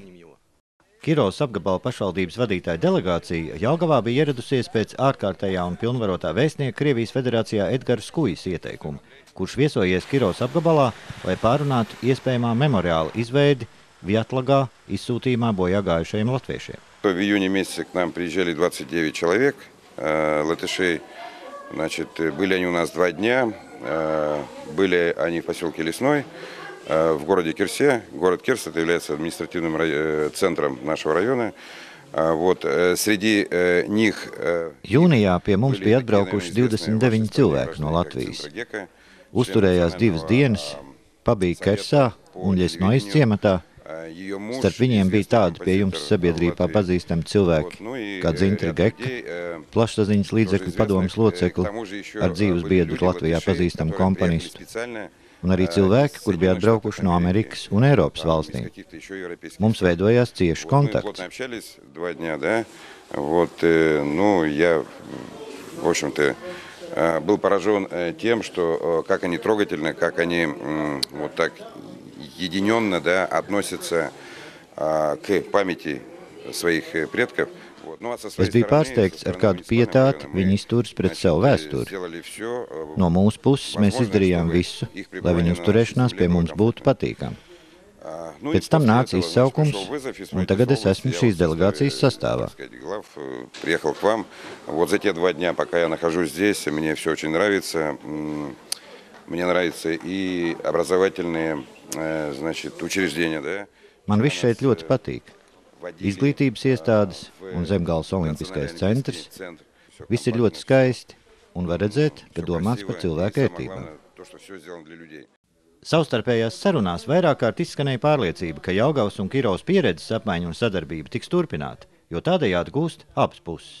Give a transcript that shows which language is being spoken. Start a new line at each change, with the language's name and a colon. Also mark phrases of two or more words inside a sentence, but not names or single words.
Latvian: Kirovas apgabala pašvaldības vadītāja delegācija Jelgavā bija ieradusies pēc ārkārtējā un pilnvarotā vēstnieka Krievijas federācijā Edgara Skujas ieteikuma, kurš viesojies Kirovas apgabalā, lai pārunātu iespējamā memoriāla izveidi Vjatlagā izsūtījumā bojāgājušajiem latviešiem.
Russian: В июне месяце к нам приезжали 29 человек, латышей. Значит, были они у нас 2 дня, были они в поселке Лесной, в городе Кирсе. Город Кирс это является административным центром нашего района. Вот, среди них...
Latvian: Jūnijā pie mums bija atbraukuši 29 cilvēki no Latvijas. Uzturējās 2 dienas, pabija Kersā un Ļesnojas ciematā. Starp viņiem bija tādi pie jums sabiedrībā pazīstami cilvēki, kā Dzintra Geka, plašsaziņas līdzekļu padomes locekli, ar dzīves biedru Latvijā pazīstamu komponistu, un arī cilvēki, kur bija atbraukuši no Amerikas un Eiropas valstīm. Mums veidojās cieši kontakts.
Russian: Был поражен тем, что как они трогательно, как они вот так единенно, да, относятся к памяти своих предков.
Latvian: Es biju pārsteigts, ar kādu pietāti viņi izturas pret savu vēsturi. No mūsu puses mēs izdarījām visu, lai viņu uzturēšanās pie mums būtu patīkama. Pēc tam nāca izsaukums, un tagad es esmu šīs delegācijas sastāvā.
Russian: Приехал к вам. Вот за те 2 дня, пока я нахожусь здесь, мне все очень нравится. Мне нравятся и образовательные, значит, учреждения, да.
Latvian: Man viss šeit ļoti patīk. Izglītības iestādes un Zemgales Olimpiskais centrs. Viss ir ļoti skaisti. un var redzēt, ka domāts par cilvēku ērtībām. Savstarpējās sarunās vairāk kārt izskanēja pārliecība, ka Jelgavas un Kirovas pieredzes apmaiņa un sadarbība tiks turpināta, jo tādējādi gūst abas puses.